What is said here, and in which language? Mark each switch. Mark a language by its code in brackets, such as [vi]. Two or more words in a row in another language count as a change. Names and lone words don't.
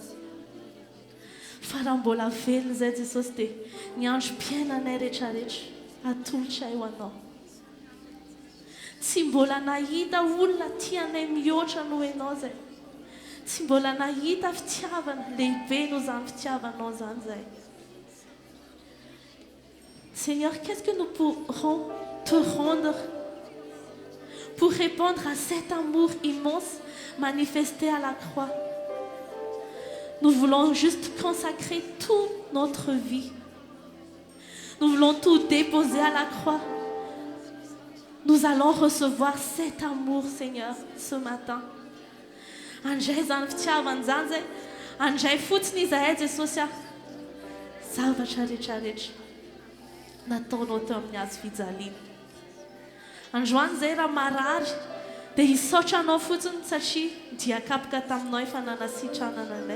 [mg] Fa raha mbola velona izay Jesosy dia ny androm-piainanay rehetrarehetra atolotra eo anao. Tsy mbola nahita olona tianay mihoatra noho ianao izay. Tsy mbola nahita fitiavana lehibe noho izany fitiavanao izany izay. [fr] Seigneur, qu'est-ce que nous pourrons te rendre pour répondre à cet amour immense manifesté à la croix? Nous voulons juste consacrer toute notre vie. Nous voulons tout déposer à la croix. Nous allons recevoir cet amour, Seigneur, ce matin. [mg] Andray zany fitiavana zany zay, andray fotsiny izahay Jesosy zavatra rehetrarehetra nataonao teo amin'ny hazo fijaliana. Androany izay raha marary dia hisaotra anao fotsiny satria dia kapoka taminao efa nanasitranana anay.